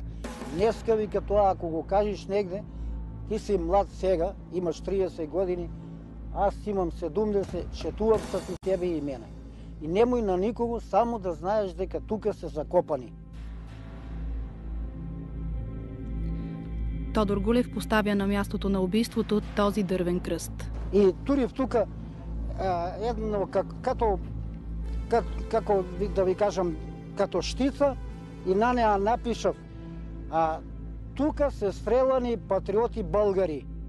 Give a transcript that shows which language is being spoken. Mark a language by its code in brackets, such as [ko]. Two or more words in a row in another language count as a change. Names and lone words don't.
[mk] Днеска, вика, тоа ако го кажеш негде, ти си млад сега, имаш 30 години, аз имам 70, шетувам с и тебе и мене. И немој на никого, само да знаеш дека тука се закопани. [bg] Тодор Гулев поставя на мястото на убийството този дървен кръст. [mk] И турив тука едно како да ви кажам, като штица и на нея напишав тука се стрелани патриоти българи.